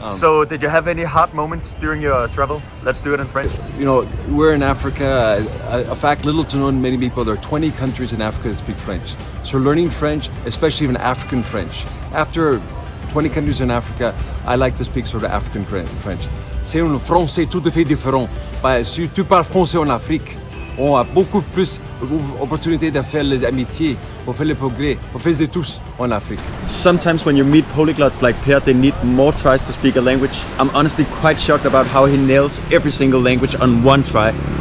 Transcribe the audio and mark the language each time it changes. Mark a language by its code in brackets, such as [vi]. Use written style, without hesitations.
[en] So did you have any hard moments during your travel? Let's do it in French. You know, we're in Africa. A fact little to known many people, there are 20 countries in Africa that speak French. So learning French, especially even African French. After 20 countries in Africa, I like to speak sort of African French. [fr] C'est un français tout à fait différent. Si tu parles français en Afrique, on a beaucoup plus d'opportunités de faire les amitiés, pour faire les progrès, pour faire de tous en Afrique. [en] Sometimes when you meet polyglots like Pierre, they need more tries to speak a language. I'm honestly quite shocked about how he nails every single language on one try.